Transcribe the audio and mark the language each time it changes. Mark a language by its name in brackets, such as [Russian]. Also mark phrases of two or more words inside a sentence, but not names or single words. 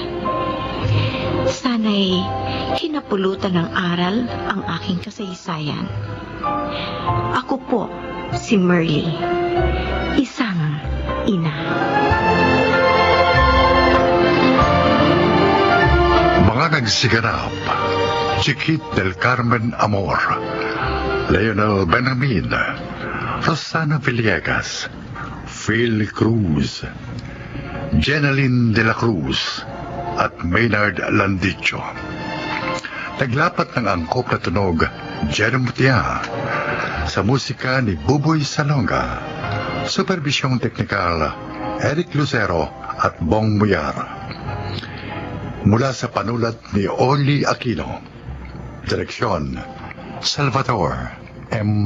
[Filipino] Sana'y hinapulutan ng aral ang aking kasaysayan. Ako po si Merly, isang ina. Mga nagsiganap, Chiquit del Carmen Amor, Leonel Benjamin, Rosana Villegas, Phil Cruz, Jeneline de la Cruz, at Maynard Landicho. Naglapat ng angkop na tunog, Jerome Mutia, sa musika ni Buboy Salonga, supervisyong teknikal, Eric Lucero at Bong Muyar. Mula sa panulat ni Oli Aquino, direksyon, Salvador M.